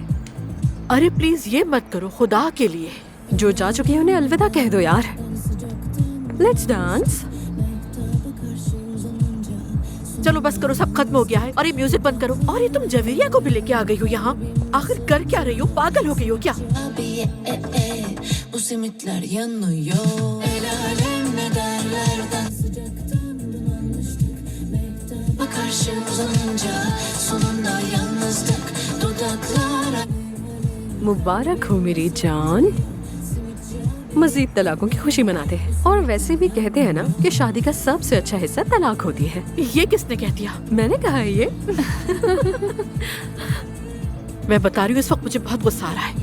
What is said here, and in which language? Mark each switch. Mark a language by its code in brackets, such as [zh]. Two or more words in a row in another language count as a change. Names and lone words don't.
[hi] अरे प्लीज ये मत करो खुदा के लिए। जो जा चुकी है उन्हें अलविदा कह दो यार। [en] let's dance. [hi] चलो बस करो, सब खत्म हो गया है। और ये म्यूजिक बंद करो। और ये तुम जवेरिया को भी लेके आ गई हो यहाँ? आखिर कर क्या रही हो? पागल हो गई हो क्या? [tr] Bu simitler yanıyor. El alem ne derlerden sıcaktan bulanmıştık. Mektaba karşı uzanınca sonunda yalnızdık. Dudaklara [hi] मुबारक हो मेरी जान। मजीद तलाकों की खुशी मनाते हैं। और वैसे भी कहते हैं ना कि शादी का सबसे अच्छा हिस्सा तलाक होती है। ये किसने कह दिया? मैंने कहा है ये। मैं बता रही हूँ इस वक्त मुझे बहुत गुस्सा आ रहा है।